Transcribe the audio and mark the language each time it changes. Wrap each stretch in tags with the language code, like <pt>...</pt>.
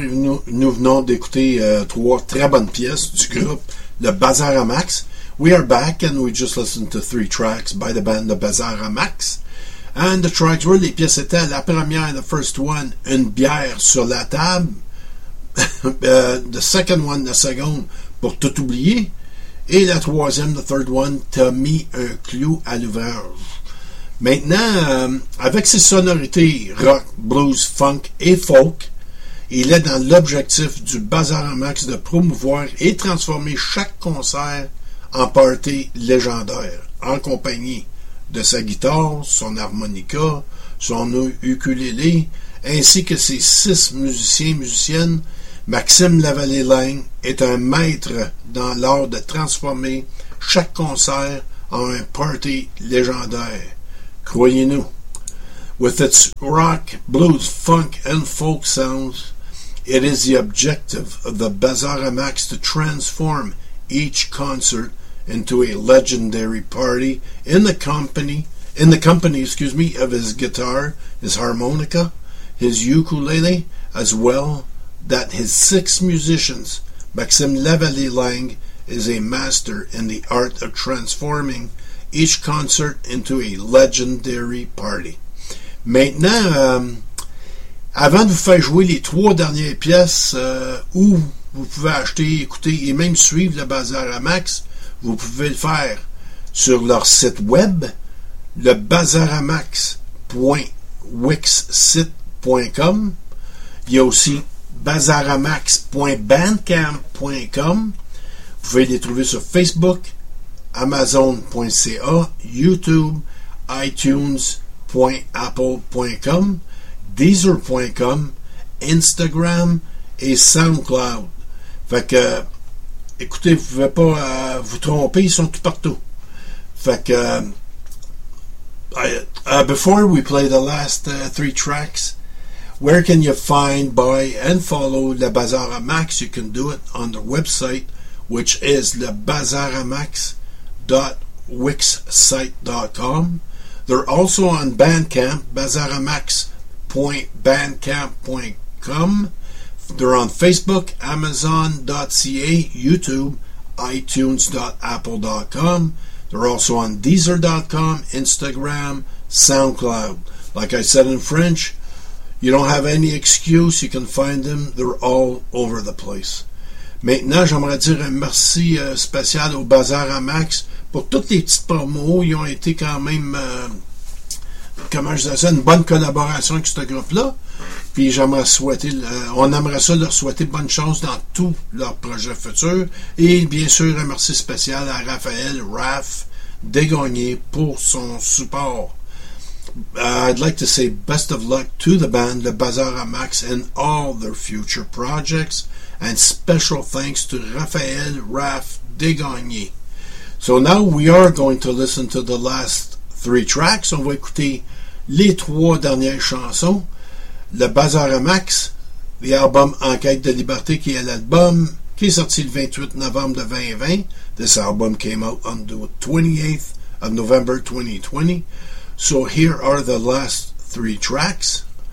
<fr>Nous venons d'écouter trois très bonnes pièces du groupe Le Bazar à Max.</fr> <en>We are back and we just listened to three tracks by the band Le Bazar à Max. And the tracks were,</en> <fr>les pièces étaient la première,</fr> <en>the first one, Une bière sur la table. The second one,</en> <fr>la seconde,</fr> <en>Pour tout oublier. Et la troisième, the third one, T'as mis un clou à l'ouvrage.</en> <fr>Maintenant, avec ses sonorités rock, blues, funk et folk, il est dans l'objectif du Bazar à Max de promouvoir et transformer chaque concert en party légendaire, en compagnie de sa guitare, son harmonica, son ukulélé, ainsi que ses six musiciens et musiciennes. Maxime Lavallée-Lang est un maître dans l'art de transformer chaque concert en un party légendaire. Croyez-nous,</fr> <en>with its rock, blues, funk, and folk sounds, it is the objective of the Bazar à Max to transform each concert into a legendary party in the company, of his guitar, his harmonica, his ukulele, as well that his six musicians. Maxime Lavallée-Lang is a master in the art of transforming each concert into a legendary party.</en> <fr>Maintenant, avant de vous faire jouer les trois dernières pièces où vous pouvez acheter, écouter et même suivre le Bazar à Max, vous pouvez le faire sur leur site web, lebazaramax.wixsite.com. Il y a aussi bazaramax.bandcamp.com. Vous pouvez les trouver sur Facebook, Amazon.ca, YouTube, iTunes.apple.com, Deezer.com, Instagram et SoundCloud. Fait que, écoutez, vous ne pouvez pas vous tromper, ils sont tout partout. Fait que,</fr> <en>before we play the last three tracks, where can you find, buy and follow Le Bazar à Max? You can do it on their website, which is lebazaramax.wixsite.com. They're also on Bandcamp, bazaramax.bandcamp.com. They're on Facebook, amazon.ca, YouTube, itunes.apple.com. They're also on Deezer.com, Instagram, SoundCloud. Like I said in French, you don't have any excuse, you can find them. They're all over the place.</en> <fr>Maintenant, j'aimerais dire un merci spécial au Bazar à Max pour toutes les petites promos. Ils ont été quand même, une bonne collaboration avec ce groupe-là. Puis j'aimerais souhaiter, on aimerait ça leur souhaiter bonne chance dans tous leurs projets futurs. Et bien sûr, un merci spécial à Raphaël, Raph, Desgagnés pour son support.</fr> <en>I'd like to say best of luck to the band, Le Bazar à Max, and all their future projects. And special thanks to Raphaël, Raph, Desgagnés. So now we are going to listen to the last three tracks.</en> <fr>On va écouter les trois dernières chansons. Le Bazar à Max, l'album En quête de liberté, qui est l'album qui est sorti le 28 novembre de 2020.</fr> <en>This album came out on the 28th of November 2020. So here are the last three tracks.</en>